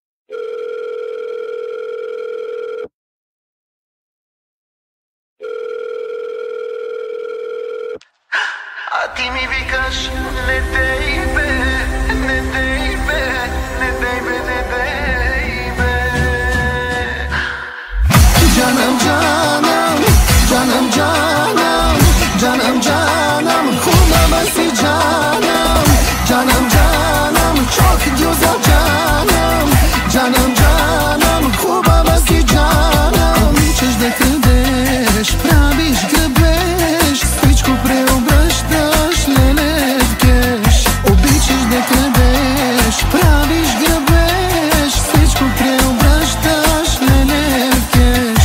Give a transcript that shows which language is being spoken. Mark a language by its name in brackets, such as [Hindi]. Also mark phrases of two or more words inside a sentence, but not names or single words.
[Bulgarian] А ти ми викаш, не дей бе, не дей бе, не дей бе, не дей бе. [Turkish] Canım canım, canım canım, canım canım, kulağıma canım, canım canım, çok güzel canım, canım canım, kulağıma canım. [Bulgarian] Обичаш да крадеш, правиш грабеж, всичко преобръщаш, леле в кеш. Обичаш да крадеш, правиш грабеж, всичко преобръщаш, леле в кеш.